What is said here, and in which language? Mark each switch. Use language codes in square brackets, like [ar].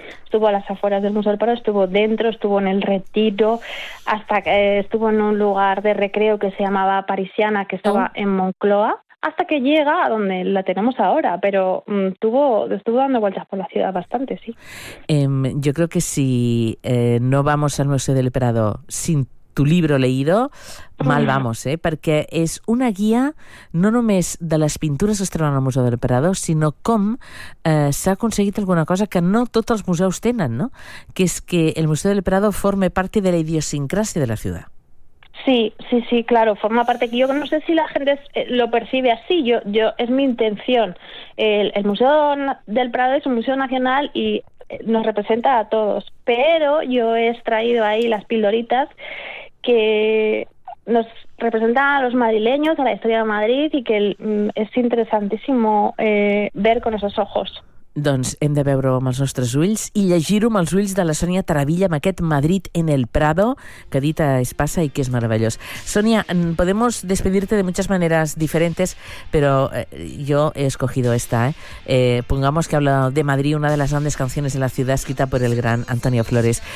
[es] Estuvo a las afueras del Museo del Prado, estuvo dentro, estuvo en el Retiro, hasta que estuvo en un lugar de recreo que se llamaba Parisiana, que estaba en Moncloa, hasta que llega a donde la tenemos ahora, pero estuvo dando vueltas por la ciudad bastante, sí. Yo creo que si no vamos al Museo del Prado sin tu libro leído, mal vamos, ¿eh? [ca] Perquè és una guia no només de les pintures que es troben al Museu del Prado, sinó com s'ha aconseguit alguna cosa que no tots els museus tenen, no? Que és que el Museu del Prado forme parte de la idiosincrasia de la ciutat. [es] Sí, claro, forma parte, que yo no sé si la gente lo percibe así, yo es mi intención. El Museo del Prado es un museo nacional y nos representa a todos, pero yo he extraído ahí las pildoritas que nos representan a los madrileños, a la historia de Madrid, y que es interesantísimo ver con esos ojos. [ca] Doncs hem de veure-ho amb els nostres ulls i llegir-ho amb els ulls de la Sònia Taravilla amb aquest Madrid en el Prado que edita Espasa i que és meravellós. [es] Sònia, podemos despedirte de muchas maneras diferentes, pero yo he escogido esta. Pongamos que hablo de Madrid, una de las grandes canciones de la ciudad escrita por el gran Antonio Flores.